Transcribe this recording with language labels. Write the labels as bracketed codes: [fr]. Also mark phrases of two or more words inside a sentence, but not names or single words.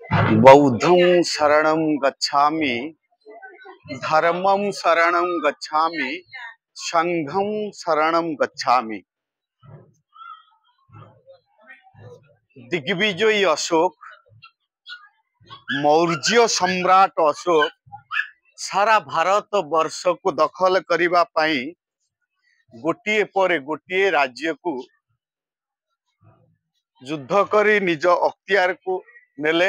[pi] बौद्धं शरणं गच्छामि, धर्मं शरणं गच्छामि, संघं शरणं गच्छामि। [or] ଦିଗ୍ବିଜୟୀ ଅଶୋକ, ମୌର୍ଯ୍ୟ ସମ୍ରାଟ ଅଶୋକ ସାରା ଭାରତ ବର୍ଷ କୁ ଦଖଲ କରିବା ପାଇଁ ଗୋଟିଏ ପରେ ଗୋଟିଏ ରାଜ୍ୟ କୁ ଯୁଦ୍ଧ କରି ନିଜ ଅଖତିଆର କୁ ନେଲେ।